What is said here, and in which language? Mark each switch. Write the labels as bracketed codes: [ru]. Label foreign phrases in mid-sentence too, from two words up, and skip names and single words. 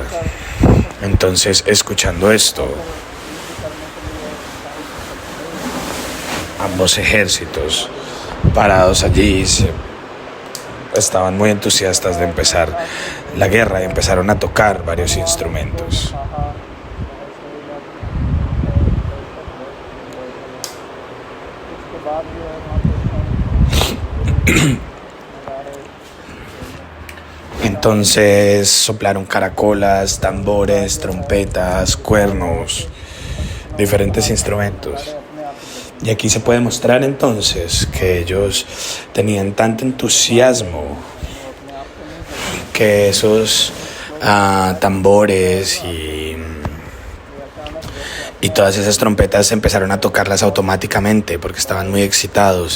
[es] Entonces, escuchando esto, ambos ejércitos parados allí estaban muy entusiastas de empezar la guerra y empezaron a tocar varios instrumentos. [hi] उसके बाद जो है वहाँ पे [es] Entonces soplaron caracolas, tambores, trompetas, cuernos, diferentes instrumentos. Y aquí se puede mostrar entonces que ellos tenían tanto entusiasmo que esos tambores y todas esas trompetas empezaron a tocarlas automáticamente porque estaban muy excitados.